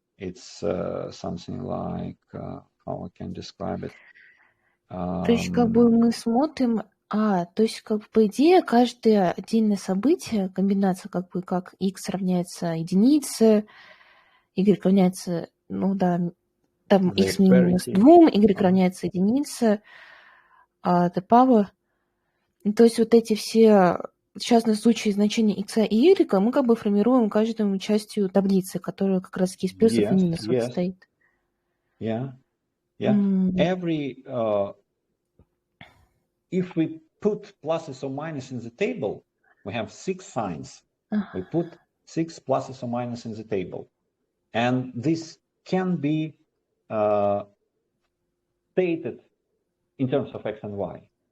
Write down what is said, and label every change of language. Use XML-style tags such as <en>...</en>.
<en>It's something like, how I can describe it?</en> <ru>То есть, как бы мы смотрим, то есть, как бы, по идее, каждое отдельное событие, комбинация, как бы, как x равняется единице, y равняется, ну да, там x минус 2, y равняется единице,</ru> <en>the power.</en> <ru>То есть, вот эти все частные случаи значения x и y мы как бы формируем каждую частью таблицы, которая как раз из плюсов и минусов состоит.</ru> <en>Yeah. Every if we put pluses or minuses in the table, we have 6 signs. We put 6 pluses or minuses in the table, and this can be stated in terms of x and y.</en>